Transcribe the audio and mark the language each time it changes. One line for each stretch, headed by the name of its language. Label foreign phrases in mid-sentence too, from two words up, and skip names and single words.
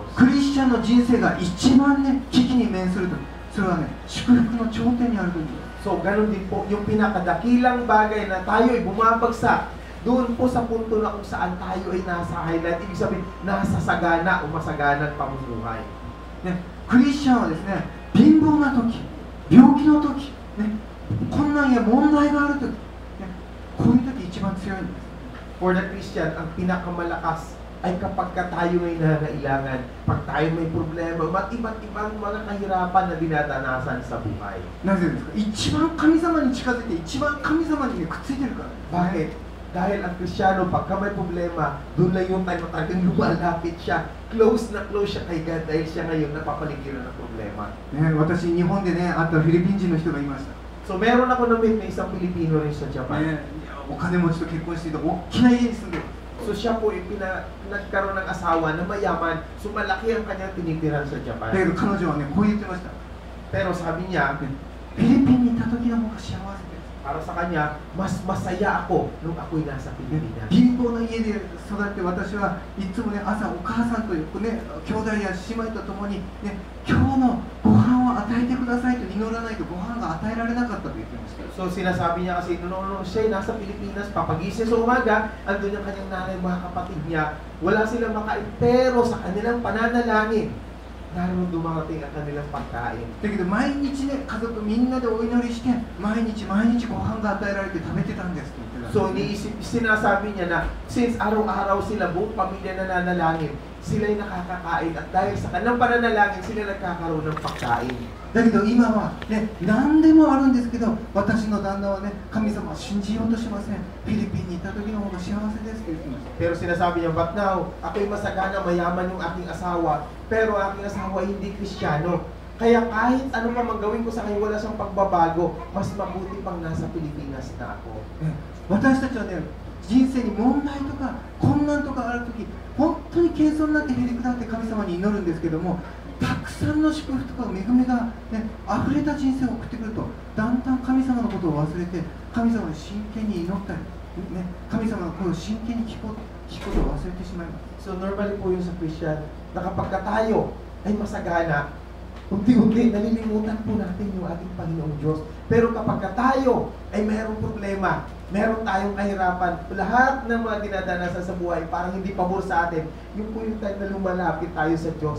Japanese: クリスチャンの人生が一番ね、危機に面すると、それはね、祝福の頂点にあるという。
Filipino: So ganun din po, yung pinakadakilang bagay na tayo ay bumabagsak, doon po sa punto na kung saan tayo ay nasa highlight, ibig sabihin, nasa sagana o masaganang pamumuhay.
Japanese: ね、クリスチャンはですね、貧乏な時、病気の時、ね、困難や問題がある時、ね、こういう時一番強いんです。
English: For the Christian,
Filipino: ang pinakamalakas ay kapag ka tayo ay nangailangan, pag tayo may problema, iba't ibang mga kahirapan na dinadanasan sa buhay.
Japanese: なぜですか？一番神様に近づいて、一番神様に、ね、くっついてるから。
Filipino: Bakit? Dahil ang Kristiyano, pagka may problema, doon lang yung time na talagang lumalapit siya. Close na close siya kay God dahil siya ngayon napapaligiran ng problema.
Japanese: ね、私、日本でね、会ったフィリピン人の人がいました。
Filipino: So meron ako na-meet na isang Pilipino rin sa Japan.
Japanese: ね、お金持ちと結婚していて、大きな家に住んでる。
Filipino: So siya po yung nagkaroon ng asawa na mayaman, so malaki ang kanyang tinitiran sa
Japanese: だけ
Filipino: Japan.
Japanese: ど彼女はね、こう言ってました。
Filipino: Pero sabi niya,
Japanese: フィリピンにいた時の方が幸せです。
Filipino: para sa kanya, mas masaya ako nung ako'y nasa Pilipinas.
Japanese: 貧乏な家で育って私はいつもね朝お母さんとね兄弟や姉妹と共にね今日のご飯を与えてくださいと祈らないとご飯が与えられなかったと言ってました。
Filipino: So sinasabi niya kasi noong siya nasa Pilipinas, papagising sa umaga, andun yung kanyang nanay, mga kapatid niya, wala silang makain, pero sa kanilang pananalangin, naroon dumarating ang kanilang pagkain.
Japanese: だけど毎日ね家族みんなでお祈りして毎日ご飯が与えられて食べてたんですと言ってた。
Filipino: So sinasabi niya na since araw-araw sila, buong pamilya nananalangin, sila'y nakakakain at dahil sa kanilang pananalangin, sila nagkakaroon ng pagkain.
Japanese: だけど今はね何でもあるんですけど私の旦那はね神様を信じようとしません。フィリピンにいた時の方が幸せですと言ってました。
Filipino: Pero sinasabi niya,
English: but now,
Filipino: ako'y masagana, mayaman yung aking asawa, pero aking asawa hindi Kristiyano. Kaya kahit ano pa manggawin ko sa kanya, wala siyang pagbabago, mas mabuti pang nasa Pilipinas na ako.
Japanese: ね、私たちはね人生に問題とか困難とかある時本当に謙遜になってへりくだって神様に祈るんですけどもたくさんの祝福とか恵みが、ね、溢れた人生を送ってくるとだんだん神様のことを忘れて神様に真剣に祈ったり、ね、神様の声を真剣に聞くことを忘れてしまいます。
Filipino: So normally po yung sa Christian, na kapag tayo ay masagana, unti-unti nalilimutan po natin yung ating Panginoong Diyos. Pero kapag tayo ay mayroong problema, meron tayong kahirapan, lahat ng mga dinadanasan sa buhay parang hindi pabor sa atin, yun po yung time na lumalapit tayo sa Diyos.